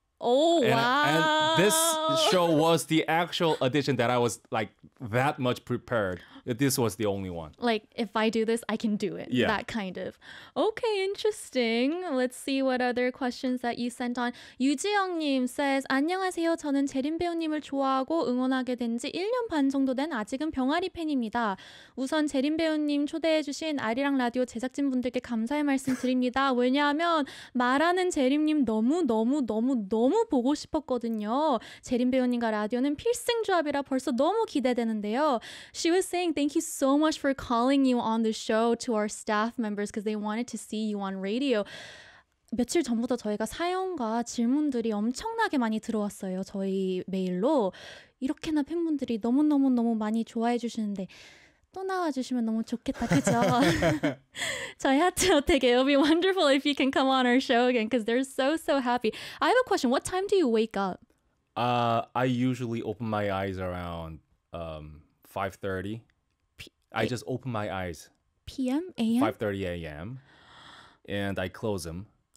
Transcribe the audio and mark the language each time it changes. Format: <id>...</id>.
<en>And this show was the actual audition that I was like that much prepared. This was the only one. Like, if I do this, I can do it. Yeah. That kind of. Okay, interesting. Let's see what other questions that you sent on.</en> <ko>유지영님 says, 안녕하세요. 저는 재림 배우님을 좋아하고 응원하게 된 지 1년 반 정도 된 아직은 병아리 팬입니다. 우선 재림 배우님 초대해 주신 아리랑 라디오 제작진분들께 감사의 말씀 드립니다. 왜냐하면 말하는 재림님 너무 보고 싶었거든요. 재림 배우님과 라디오는 필승 조합이라 벌써 너무 기대되는데요.</ko> <en>She was saying thank you so much for calling you on the show to our staff members because they wanted to see you on radio.</en> <ko>며칠 전부터 저희가 사연과 질문들이 엄청나게 많이 들어왔어요. 저희 메일로 이렇게나 팬분들이 너무 많이 좋아해 주시는데 또 나와주시면 너무 좋겠다, 그죠? 저희 하트 어떻게?</ko> <en>It'll be wonderful if you can come on our show again because they're so happy. I have a question. What time do you wake up? I usually open my eyes around 5:30. I just open my eyes. P.M. A.M. 5:30 A.M. And I close them.</en>